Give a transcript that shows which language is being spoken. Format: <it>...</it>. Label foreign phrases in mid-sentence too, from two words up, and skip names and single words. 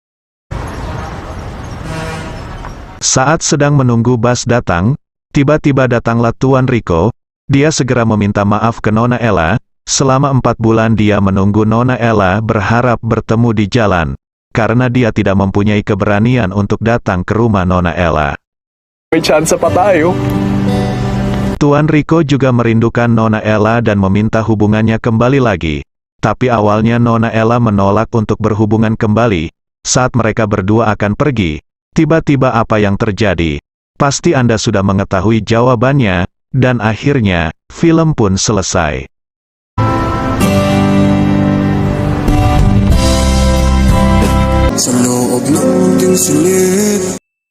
<id>Saat sedang menunggu bus datang, tiba-tiba datanglah Tuan Rico. Dia segera meminta maaf ke Nona Ella. Selama 4 bulan dia menunggu Nona Ella berharap bertemu di jalan, karena dia tidak mempunyai keberanian untuk datang ke rumah Nona Ella.</id> <tl>May chance pa tayo.</tl> <id>Tuan Rico juga merindukan Nona Ella dan meminta hubungannya kembali lagi. Tapi awalnya Nona Ella menolak untuk berhubungan kembali. Saat mereka berdua akan pergi, tiba-tiba apa yang terjadi? Pasti Anda sudah mengetahui jawabannya, dan akhirnya, film pun selesai.</id> <tl>Sa loob ng munting silid</tl>